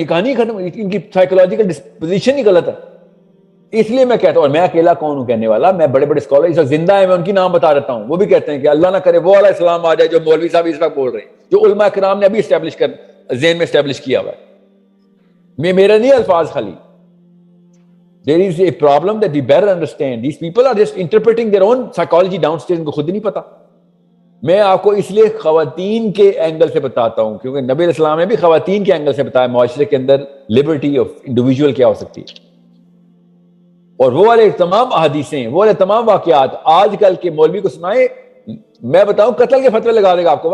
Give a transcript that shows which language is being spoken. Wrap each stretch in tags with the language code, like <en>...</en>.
<ur>یہ کہانی ختم, ان کی سائیکولوجیکل ڈسپوزیشن ہی غلط ہے. اس لیے میں کہتا ہوں, اور میں اکیلا کون ہوں کہنے والا, میں بڑے بڑے اسکالر اس وقت زندہ ہیں, میں ان کی نام بتا دیتا ہوں, وہ بھی کہتے ہیں کہ اللہ نہ کرے وہ والا اسلام آ جائے جو مولوی صاحب اس وقت بول رہے ہیں, جو علماء کرام نے ابھی اسٹیبلش کر ذہن میں اسٹیبلش کیا ہوا ہے. میرا نہیں الفاظ خالی.</ur> <en>There is a problem that we better understand. These people are just interpreting their own psychology downstairs,</en> <ur>ان کو خود ہی نہیں پتا. میں آپ کو اس لیے خواتین کے اینگل سے بتاتا ہوں کیونکہ نبی علیہ السلام نے بھی خواتین کے اینگل سے بتایا معاشرے کے اندر لبرٹی آف انڈیویجول کیا ہو سکتی ہے. اور وہ والے تمام احادیثیں, وہ والے تمام واقعات آج کل کے مولوی کو سنائے, میں بتاؤں قتل کے فتوے لگا دے گا آپ کو.</ur>